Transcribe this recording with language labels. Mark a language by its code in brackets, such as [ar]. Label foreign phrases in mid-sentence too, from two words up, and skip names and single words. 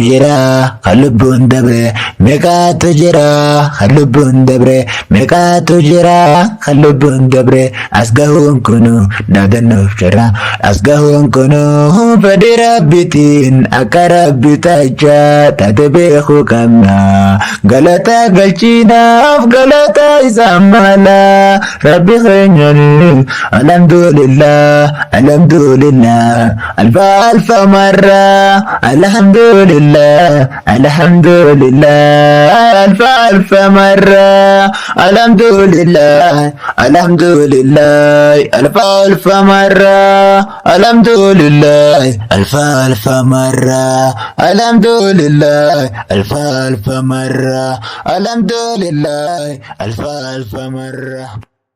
[om] jira kan lubbuun dabre meeqatu jira kan lubbuun dabre meeqatu jira kan lubbuun dabre as gahuun kunu daadannoof carraa as gahuun kunu fedhii rabbitiin akka rabbi taachaa taate beekuu qabna galata galchinaaf galata isaa mala rabbi keenyaan alhamdulillah [ar] ألف مرة الحمد لله ألف مرة الحمد لله ألف مرة الحمد لله ألف مرة الحمد لله ألف مرة الحمد لله ألف مرة